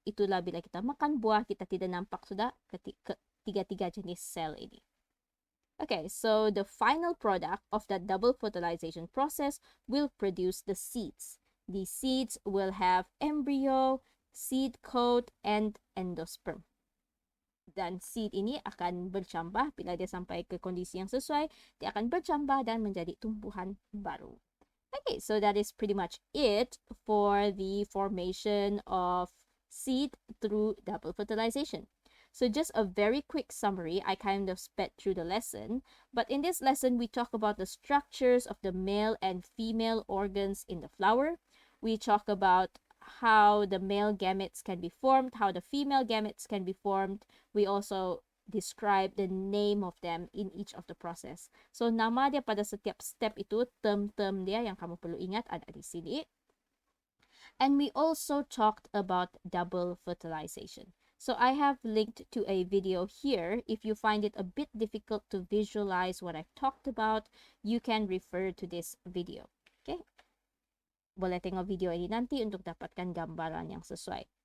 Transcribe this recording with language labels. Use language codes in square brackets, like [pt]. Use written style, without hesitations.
[ms] Itulah bila kita makan buah, kita tidak nampak sudah ketiga-tiga jenis sel ini. [en] Okay, so the final product of that double fertilization process will produce the seeds. The seeds will have embryo, seed coat, and endosperm. [ms] Dan seed ini akan bercambah bila dia sampai ke kondisi yang sesuai, dia akan bercambah dan menjadi tumbuhan baru. [en] Okay, so that is pretty much it for the formation of seed through double fertilization. So just a very quick summary, I kind of sped through the lesson, but in this lesson we talk about the structures of the male and female organs in the flower. We talk about how the male gametes can be formed, how the female gametes can be formed. We also describe the name of them in each of the process. [ms] So nama dia pada setiap step itu, term-term dia yang kamu perlu ingat ada di sini. [en] And we also talked about double fertilization. So I have linked to a video here. If you find it a bit difficult to visualize what I've talked about, you can refer to this video. Okay? [ms] Boleh tengok video ini nanti untuk dapatkan gambaran yang sesuai.